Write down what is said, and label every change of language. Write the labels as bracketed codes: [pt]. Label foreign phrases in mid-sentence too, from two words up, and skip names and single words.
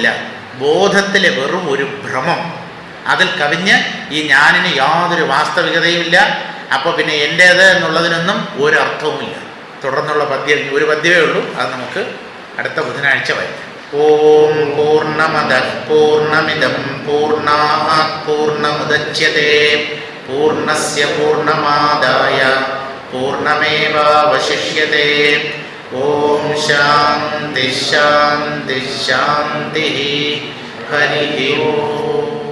[ml] ബോധത്തിലെ വെറും ഒരു ഭ്രമം, അതിൽ കവിഞ്ഞ് ഈ ഞാനിന് യാതൊരു വാസ്തവികതയുമില്ല. അപ്പോൾ പിന്നെ എൻ്റേത് എന്നുള്ളതിനൊന്നും ഒരർത്ഥവുമില്ല. തുടർന്നുള്ള പദ്യം ഒരു പദ്യമേ ഉള്ളൂ, അത് നമുക്ക് അടുത്ത ബുധനാഴ്ച വായിക്കാം. [sa] ഓം പൂർണ്ണമദഃ പൂർണ്ണമിദം പൂർണ്ണാത് പൂർണ്ണമുദച്യതേ പൂർണ്ണസ്യ പൂർണ്ണമാദായ പൂർണ്ണമേവാവശിഷ്യതേ. ഓം ശാന്തി ശാന്തി ശാന്തി. ഹരി ഓം.